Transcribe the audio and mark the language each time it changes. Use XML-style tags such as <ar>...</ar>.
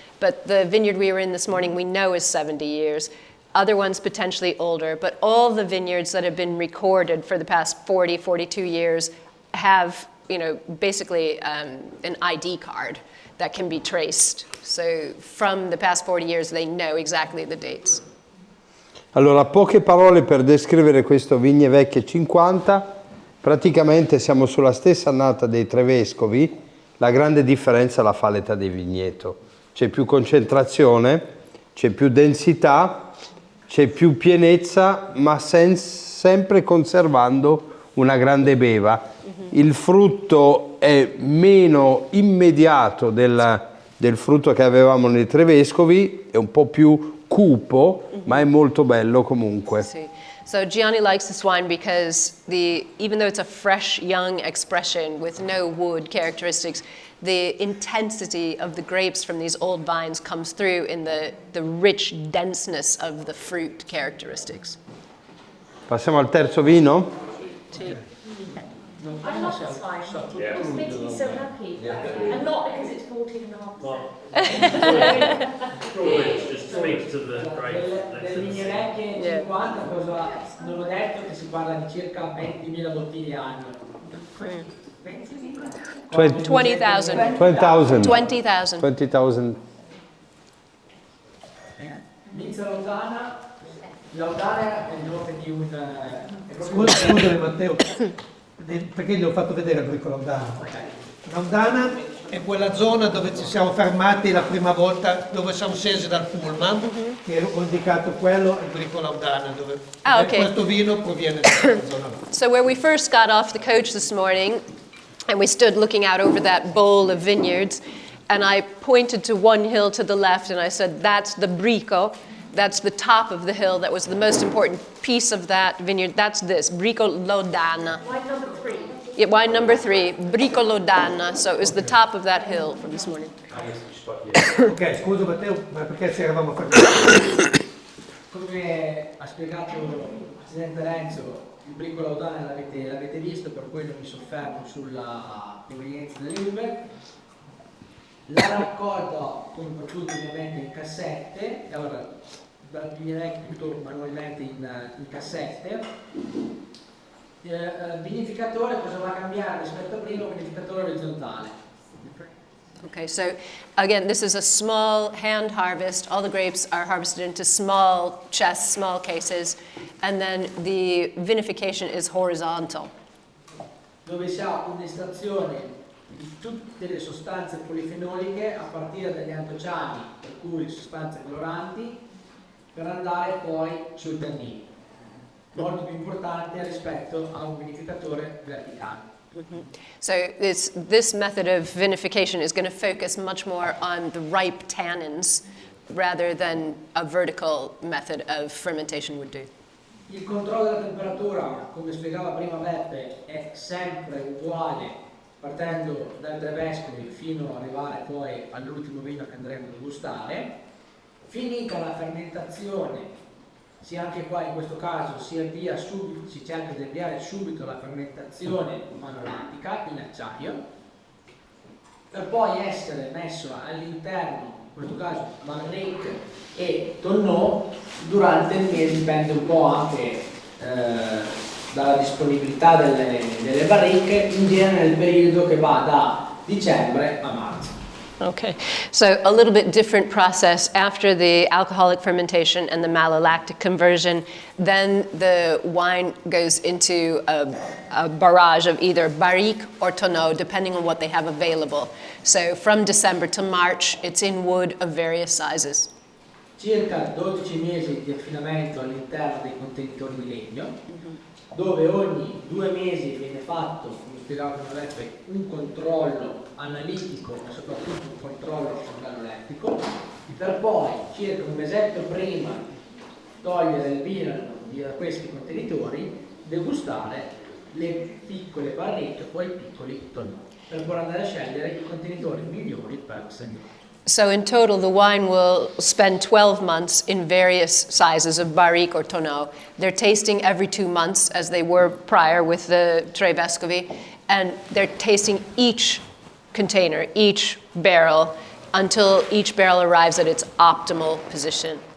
<en>But the vineyard we were in this morning, we know is 70 years. Other ones potentially older. But all the vineyards that have been recorded for the past 40, 42 years have, basically an ID card that can be traced. So from the past 40 years, they know exactly the dates.</en> <it>Allora, poche parole per descrivere questo Vigne Vecchie 50. Praticamente siamo sulla stessa annata dei Tre Vescovi, La grande differenza la fa l'età del vigneto. C'è più concentrazione, c'è più densità, c'è più pienezza, ma sempre conservando una grande beva. Il frutto è meno immediato del frutto che avevamo nei Tre Vescovi, è un po' più cupo, ma è molto bello comunque.</it> <en>See. So Gianni likes this wine because even though it's a fresh, young expression with no wood characteristics, the intensity of the grapes from these old vines comes through in the rich denseness of the fruit characteristics.</en> <it>Passiamo al terzo vino?</it> <en>I love this wine. It makes me so happy. And not because it's 14.5%. It just speaks to the grape.</en> <it>Delle linee vecchie 50, cosa non ho detto che si parla di circa 20.000 bottiglie all'anno.</it> <en>20,000. 20,000. 20,000. 20,000.</en> <it>Inizia Laudana. Laudana è il nome di un... Scusami Matteo, perché gli ho fatto vedere il bricco Laudana. Laudana è quella zona dove ci siamo fermati la prima volta, dove siamo scesi dal pullman, che ho indicato quello, il bricco Laudana, dove questo vino proviene da quella zona.</it> <en>So where we first got off the coach this morning, and we stood looking out over that bowl of vineyards, and I pointed to one hill to the left, and I said, that's the Brico. That's the top of the hill. That was the most important piece of that vineyard. That's this, Brico Laudana. Wine number 3. Yeah, wine number 3, Brico Laudana. So it was the top of that hill from this morning.</en> <it>Ok, scusa Matteo, ma perché ci eravamo fermati? Come ha spiegato il Presidente Renzo, il Brico Laudana l'avete visto, per cui non mi soffermo sulla provenienza delle uve. La raccolta, come per tutti ovviamente, in cassette. Allora, dal vecchio tutto manualmente in cassette. Vinificatore, cosa va a cambiare rispetto a prima? Vinificatore orizzontale.</it> <en>Okay, so again, this is a small hand harvest. All the grapes are harvested into small chests, small cases, and then the vinification is horizontal.</en> <it>Dove si ha un'estrazione di tutte le sostanze polifenoliche a partire dagli antociani, per cui sostanze coloranti, per andare poi sui tannini. Molto più importante rispetto a un vinificatore verticale.</it> <en>So this method of vinification is going to focus much more on the ripe tannins rather than a vertical method of fermentation would do.</en> <it>Il controllo della temperatura, come spiegava prima Beppe, è sempre uguale partendo dai Tre Vescovi fino ad arrivare poi all'ultimo vino che andremo a degustare. Finita la fermentazione, sia anche qua in questo caso si cerca di avviare subito la fermentazione manolattica in acciaio, per poi essere messo all'interno, in questo caso barrique e tonneau, durante il mese, dipende un po' anche dalla disponibilità delle barriche, in genere nel periodo che va da dicembre a marzo.</it> <en>Okay, so a little bit different process after the alcoholic fermentation and the malolactic conversion. Then the wine goes into a barrage of either barrique or tonneau, depending on what they have available. So from December to March, it's in wood of various sizes.</en> <it>Circa 12 mesi di affinamento all'interno dei contenitori di legno, dove ogni 2 mesi viene fatto, come spiegavo prima Beppe, un controllo analitico ma soprattutto un controllo organolettico, per poi circa un mesetto prima di togliere il vino da questi contenitori, degustare le piccole barrique e poi i piccoli tonneau, per poi andare a scegliere i contenitori migliori per segnare.</it> <en>So in total, the wine will spend 12 months in various sizes of barrique or tonneau. They're tasting every 2 months, as they were prior with the Tre Vescovi, and they're tasting each container, each barrel, until each barrel arrives at its optimal position.</en>